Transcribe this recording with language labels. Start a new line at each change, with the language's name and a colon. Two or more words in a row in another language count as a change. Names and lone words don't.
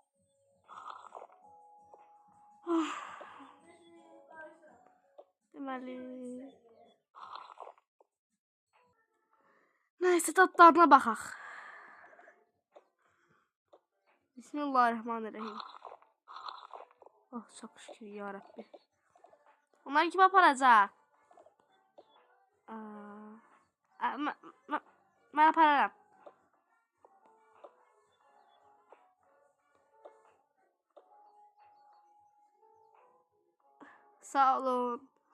Azerbaijani: Deməli.
Turkish: Neyse tatlarına bakak. Bismillahirrahmanirrahim. Oh çok şükür ya Rabbi.
Azerbaijani: Onlar kim aparacaq? Mən apararam. Sağ olun.